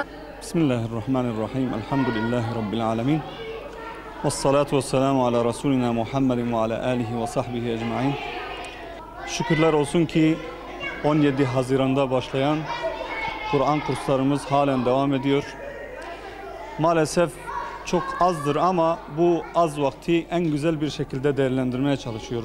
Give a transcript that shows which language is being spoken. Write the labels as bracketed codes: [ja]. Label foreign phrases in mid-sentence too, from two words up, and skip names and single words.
[ar] بسم الله الرحمن الرحيم. الحمد لله رب العالمين. والصلاة والسلام على رسولنا محمد وعلى آله وصحبه أجمعين. [tr] Şükürler olsun ki 17 Haziran'da başlayan Kur'an kurslarımız halen devam ediyor. Maalesef çok azdır ama bu az vakti en güzel bir şekilde değerlendirmeye çalışıyoruz.